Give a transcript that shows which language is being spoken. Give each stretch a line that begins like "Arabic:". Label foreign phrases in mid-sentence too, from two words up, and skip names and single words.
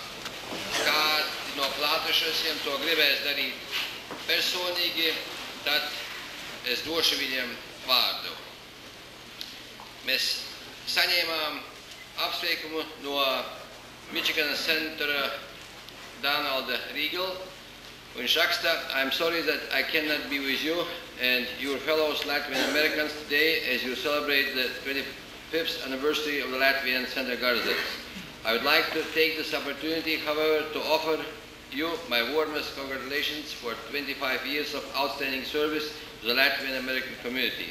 Latvian: kādi no klātesošiem to gribēs darīt personīgi, tad es došu viņiem vārdu. Mēs saņēmām apsveikumu no Michigan Centra Donalda Riegel. Viņš raksta,
English: I'm sorry that I cannot be with you and your fellow Latvian Americans today as you celebrate the 25th anniversary of the Latvian Center Garzas. I would like to take this opportunity, however, to offer you my warmest congratulations for 25 years of outstanding service to the Latvian American community.